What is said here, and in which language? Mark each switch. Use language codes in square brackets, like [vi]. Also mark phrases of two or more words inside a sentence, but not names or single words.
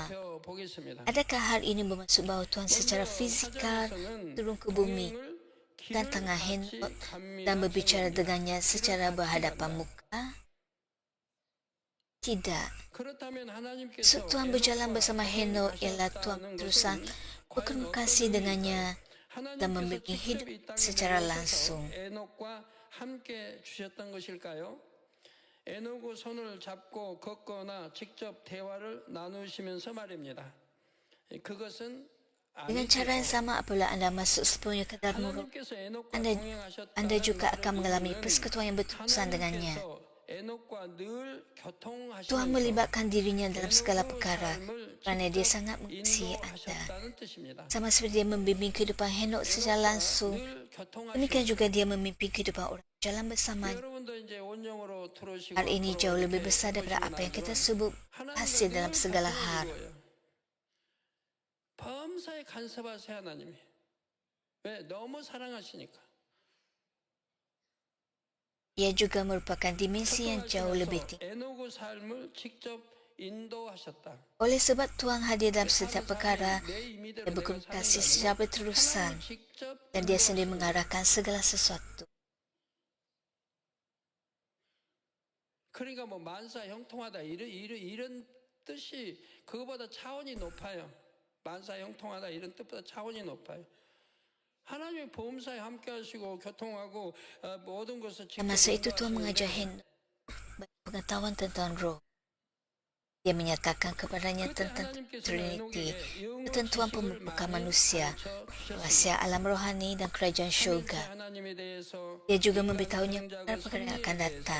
[ms] Adakah hal ini bermaksud bahawa Tuhan secara fizikal turun ke bumi dan tengah Henok dan berbicara dengannya secara berhadapan muka? Tidak. So, Tuhan berjalan bersama Henok ialah Tuhan terusan berkomunikasi dengannya dan membimbing hidup secara langsung. [ko] 에녹은 손을 잡고 걷거나 직접 대화를 나누시면서 말입니다. 그것은 [ms] Dengan cara yang sama apabila anda masuk sepenuhnya ke dalam mulut, anda juga akan mengalami persekutuan yang berterusan dengannya. Tuhan melibatkan dirinya dalam segala perkara kerana dia sangat mengasihi anda. Sama seperti dia membimbing kehidupan Henok secara langsung, demikian juga dia memimpin kehidupan orang berjalan bersamanya. Hal ini jauh lebih besar daripada apa yang kita sebut hasil dalam segala hal. [ko] 범사에 간섭하세요 하나님이. 왜? 너무 사랑하시니까. [ms] Ia juga merupakan dimensi yang jauh lebih tinggi. [ko] 에녹의 삶을 직접 인도하셨다. [ms] Oleh sebab Tuhan hadir dalam setiap perkara, dia berkomunikasi secara berterusan dan dia sendiri mengarahkan segala sesuatu. [ko] 그러니까 뭐 만사 형통하다 이런 뜻이 그거보다 차원이 높아요. 만사 형통하다 이런 뜻보다 차원이 높아요. 하나님의 보험사에 함께하시고 교통하고 모든 것을 [ms] Dan masa itu Tuhan mengajar Henok pengetahuan tentang roh. Dia menyatakan kepadanya tentang Trinity, ketentuan pembentukan manusia, rahasia alam rohani dan kerajaan syurga. Dia juga memberitahunya perkara-perkara yang akan datang.